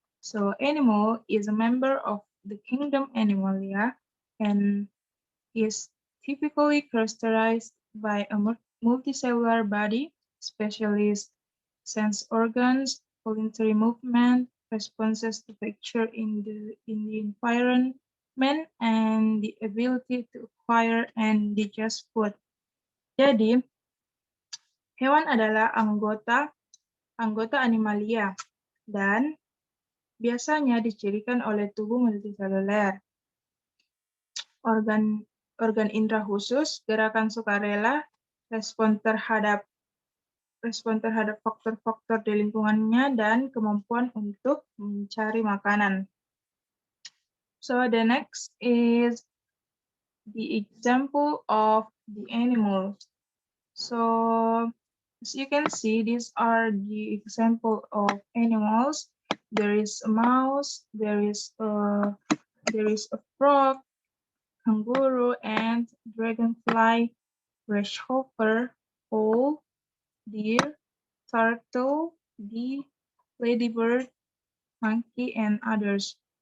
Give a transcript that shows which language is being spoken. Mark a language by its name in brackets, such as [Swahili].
[English] So animal is a member of the kingdom Animalia and is typically characterized by a multicellular body, specialist sense organs, voluntary movement, responses to texture in the environment, and the ability to acquire and digest food. [Indonesian] Jadi, hewan adalah anggota animalia dan biasanya dicirikan oleh tubuh multiseluler, organ organ indera khusus, gerakan sukarela, respon terhadap faktor-faktor di lingkungannya, dan kemampuan untuk mencari makanan. [English] So the next is the example of the animal. So as you can see, these are the example of animals. There is a mouse, there is a frog, kangaroo, and dragonfly, grasshopper, owl, deer, turtle, bee, ladybird, monkey, and others.